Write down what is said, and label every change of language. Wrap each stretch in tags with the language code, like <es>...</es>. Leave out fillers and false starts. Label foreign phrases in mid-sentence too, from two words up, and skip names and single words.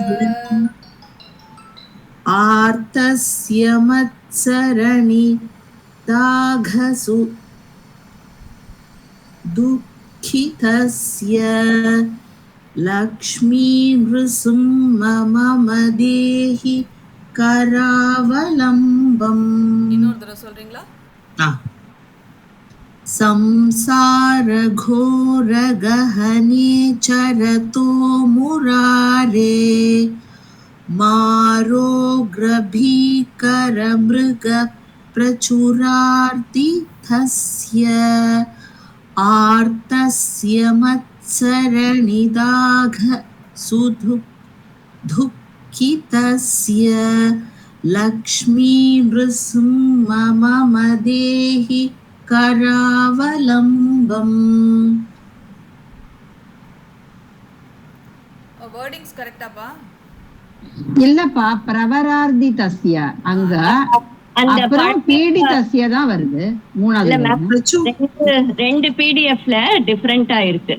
<sa>आर्तस्य मत्सरणि दाघसु दुःखितस्य लक्ष्मी नृसिंह देहि करावलम्बम्.</sa> <ta>இன்னொரு தடவை சொல்றீங்களா?</ta> <sa>संसार घोर गहने चरतो मुरारे मारोग्रभीकर मृग प्रचुरार्तिथस्य आर्तस्य मत्सरणिदाघ सुदुःखितस्य लक्ष्मी नृसिंह देहि करावलम्बम्.</sa> <ta>வேர்டிங்ஸ் கரெக்டாப்பா? இல்லப்பா,</ta> <sa>प्रवरार्ति तस्य</sa> <ta>அங்க அப்புறம் பீடிதஸ்ய தான் வருது. மூணாவது ரெண்டு பிடிஎஃப்ல டிஃபரெண்டா இருக்கு.</ta>